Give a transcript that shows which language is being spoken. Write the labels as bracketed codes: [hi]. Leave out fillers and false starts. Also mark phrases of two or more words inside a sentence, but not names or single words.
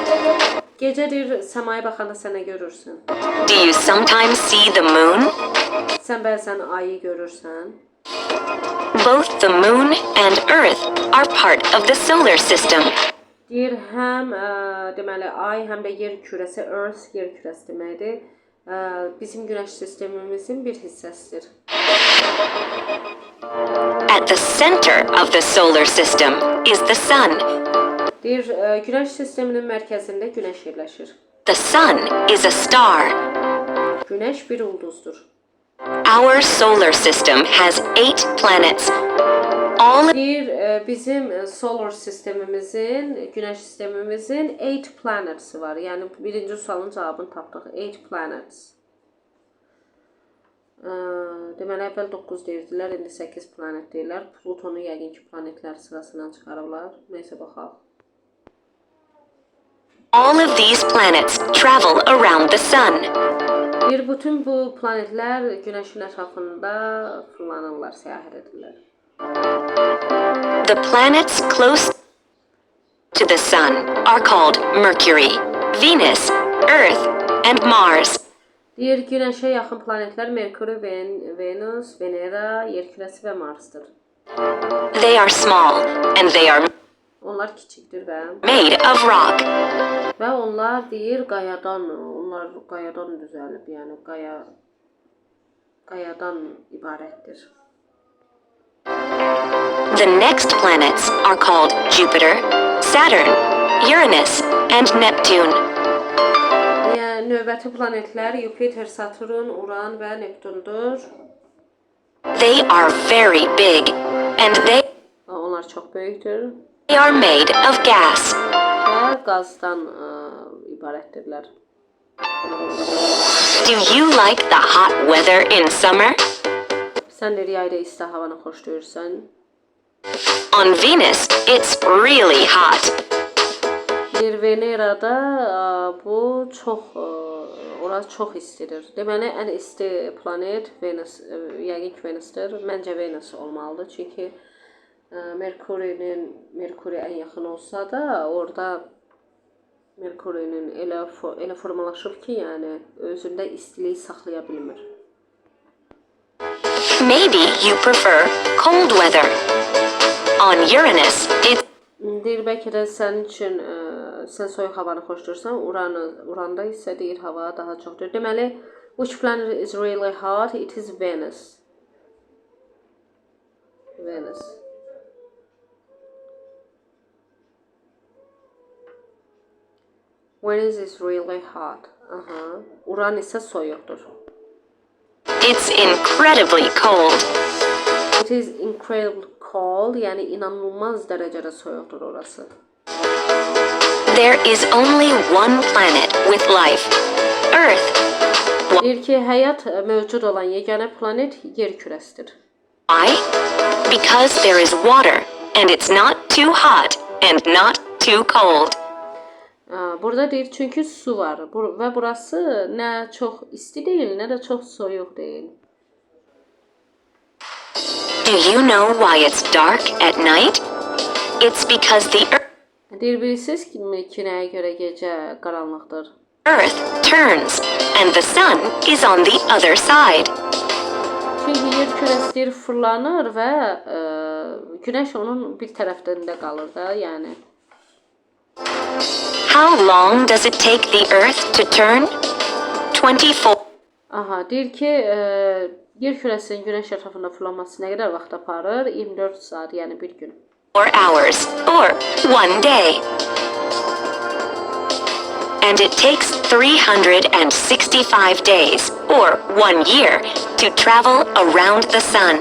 [az] Gecədir, səmaya baxanda sən nə görürsən? [en] Do you sometimes see the moon? [az] Sən bəzən ayı görürsən. [en] Both the moon and Earth are part of the solar system. [az] Deyir, həm deməli ay, həm də yer kürəsi, Earth yer kürəsi deməkdir. Bizim Günəş sistemimizin bir hissəsidir. [en] At the center of the solar system is the sun. [az] Deyir, Günəş sisteminin mərkəzində Günəş yerləşir. [en] The sun is a star. [az] Günəş bir ulduzdur. [en] Our solar system has 8 planets. All [az] Deyir, bizim solar sistemimizin, Günəş sistemimizin 8 planets var. Yəni birinci sualın cavabını tapdıq. [en] 8 planets. [az] Deməli əvvəl 9 deyirdilər, indi 8 planet deyirlər. Plutonu yəqin ki planetlər sırasından çıxarıblar. Nəysə baxaq. [en] All of these planets travel around the sun. [az] Deyir, bütün bu planetlər Günəşin ətrafında fırlanırlar, səyahət edirlər. [en] The planets close to the sun are called Mercury, Venus, Earth, and Mars. [az] Deyir, Günəşə yaxın planetlər Merkuri, Venus, Venera, Yerkürəsi və Marsdır. [en] They are small and they are [az] Onlar kiçikdir və [en] made of rock. [az] Və onlar deyir qayadan düzəlib, yəni qayadan ibarətdir. [en] The next planets are called Jupiter, Saturn, Uranus, and Neptune. [az] Yəni növbəti planetlər Yupiter, Saturn, Uran və Neptundur. [en] They are very big and [az] Onlar çox böyükdür [en] they are made of gas. [az] və qazdan ibarətdirlər. [en] Do you like the hot weather in summer? [az] Sən də yayda isti havanı xoşlayırsan. [en] On Venus, it's really hot. [az] Bir Venerada bu orası çox istidir. Deməli ən isti planet Venus, yəqin ki Venusdur. Məncə Venus olmalıdır, çünki Merkuri ən yaxın olsa da orada Merkurinin elə formalaşıb ki, yəni özündə istiliyi saxlaya bilmir. [en] Maybe you prefer cold weather. On Uranus, it's [az] Deyir, bəlkə də sənin üçün sən soyuq havanı xoşlayırsan, Uranda isə deyir hava daha çoxdur. Deməli, [en] which planet is really hot? It is Venus. Venus. Venus is really hot. [az] Uran isə soyuqdur. [en] incredibly cold. It is incredibly cold, [az] yəni inanılmaz dərəcədə soyuqdur orası. [en] There is only one planet with life, Earth. [az] Deyir ki, həyat mövcud olan yeganə planet yer kürəsidir. [en] Why? Because there is water, and it's not too hot and not too cold. [az] Burada deyir çünki su var və burası nə çox isti deyil, nə də çox soyuq deyil. [en] Do you know why it's dark at night? It's because the [az] Deyir bilirsiniz ki, nəyə görə gecə qaranlıqdır? [en] Earth turns, and the sun is on the other side. [az] Çünki yer kürəsi deyir fırlanır və günəş onun bir tərəfində qalır da, yəni. [en] How long does it take the Earth to turn? 24. [az] Aha, deyir ki, yer kürəsinin günəş ətrafında fırlanması nə qədər vaxt aparır? 24 saat, yəni bir gün. [en] 4 hours, or 1 day. And it takes 365 days, or 1 year, to travel around the sun.